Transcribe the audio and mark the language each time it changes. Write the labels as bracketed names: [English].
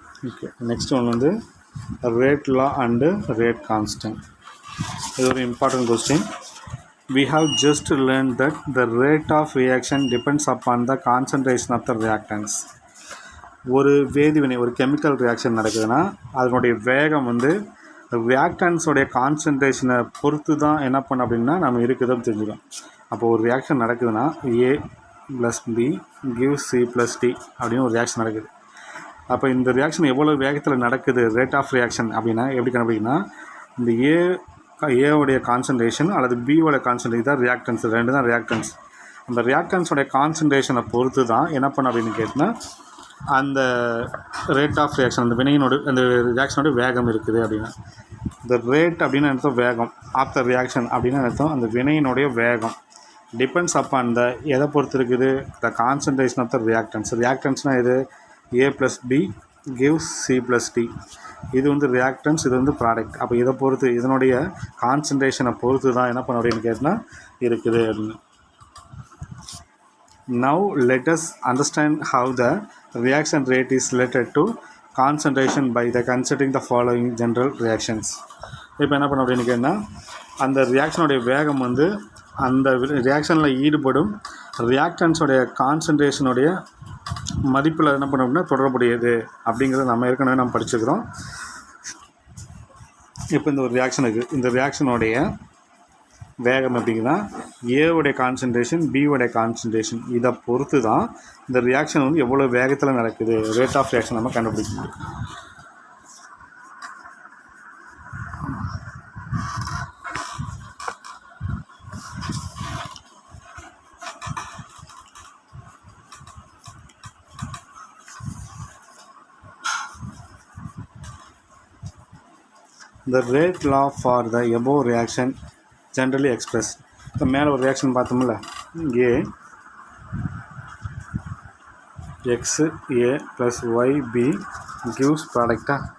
[English] Okay, next one வந்து rate law and rate constant. [Tamil] இது ஒரு important question. [English] We have just learned that the rate of reaction depends upon the concentration of the reactants. [Tamil] ஒரு வேதிவினை, ஒரு chemical reaction நடக்குதுன்னா அதனுடைய வேகம் வந்து ரியாக்டன்ஸோடைய கான்சன்ட்ரேஷனை பொறுத்து தான் என்ன பண்ண அப்படின்னா நம்ம இருக்குதுன்னு தெரிஞ்சுக்கணும். அப்போது ஒரு ரியாக்ஷன் நடக்குதுன்னா A + B gives C + D அப்படின்னு ஒரு ரியாக்ஷன் நடக்குது. அப்போ இந்த ரியாக்ஷன் எவ்வளோ வேகத்தில் நடக்குது, ரேட் ஆஃப் ரியாக்ஷன் அப்படின்னா எப்படி கண்டுபிடிக்கணும்னா, இந்த ஏவுடைய கான்சன்ட்ரேஷன் அல்லது பியோட கான்சன்ட்ரேஷன் தான் ரியாக்டன்ஸ், ரெண்டு தான் ரியாக்டன்ஸ். அந்த ரியாக்டன்ஸோடைய கான்சன்ட்ரேஷனை பொறுத்து தான் என்ன பண்ண அப்படின்னு கேட்டிங்கன்னா அந்த ரேட் ஆஃப் ரியாக்ஷன், அந்த வினையினோட அந்த ரியாக்ஷனோட வேகம் இருக்குது அப்படின்னா. இந்த ரேட் அப்படின்னு அர்த்தம் வேகம், ஆஃப் த ரியாக்ஷன் அப்படின்னு அர்த்தம் அந்த வினையினுடைய வேகம். [English] depends upon the [Tamil] எதை பொறுத்து இருக்குது, [English] The concentration of the reactants. [Tamil] ரியாக்டன்ஸ்னால் இது A + B gives C + D. இது வந்து ரியாக்டன்ஸ், இது வந்து ப்ராடக்ட். அப்போ இதை பொறுத்து இதனுடைய கான்சன்ட்ரேஷனை பொறுத்து தான் என்ன பண்ண அப்படின்னு கேட்டால் இருக்குது அப்படின்னு. [English] Now let us understand how the reaction rate is related to concentration by the considering the following general reactions. [Tamil] இப்போ என்ன பண்ண அப்படின்னு கேட்டால் அந்த ரியாக்ஷனுடைய வேகம் வந்து அந்த ரியாக்ஷனில் ஈடுபடும் ரியாக்டன்ஸோடைய கான்சன்ட்ரேஷனுடைய மதிப்பில் என்ன பண்ண அப்படின்னா தொடர்புடையது அப்படிங்கிறத நம்ம ஏற்கனவே நம்ம படிச்சுக்கிறோம். இப்போ இந்த ஒரு ரியாக்ஷன் இருக்குது, இந்த ரியாக்ஷனுடைய வேகம் எப்படிங்கன்னா ஏவுடைய கான்சன்ட்ரேஷன் பியோடைய கான்சன்ட்ரேஷன் இதை பொறுத்து தான் இந்த ரியாக்ஷன் வந்து எவ்வளோ வேகத்தில் நடக்குது, ரேட் ஆஃப் ரியாக்ஷன் நம்ம கண்டுபிடிக்கணும். [English] The rate law for the above reaction generally expressed. [Tamil] இப்போ மேலே ஒரு ரியாக்ஷன் பார்த்தோம்ல, A x A + y B gives ப்ராடக்டா.